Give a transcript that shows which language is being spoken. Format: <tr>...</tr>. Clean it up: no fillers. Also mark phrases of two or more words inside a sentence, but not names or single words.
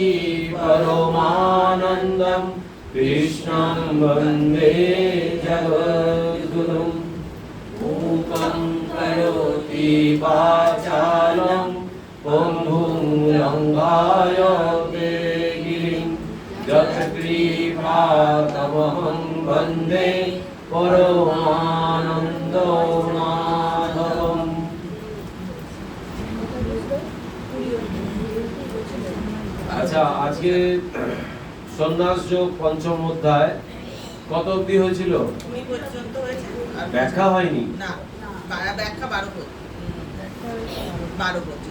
<sa>परमानन्दं कृष्णं वन्दे जगद्गुरुम् मूकं करोति वाचालं पङ्गुं लङ्घायते गिरिं यत्कृपातमहं वन्दे परमानन्दो माधवम्।</sa> <bn>আচ্ছা, আজকে সন্ন্যাস যোগ পঞ্চম অধ্যায় কত অবধি হয়েছিল? ব্যাখ্যা হয়নি না, ব্যাখ্যা 12 পর্যন্ত।</bn>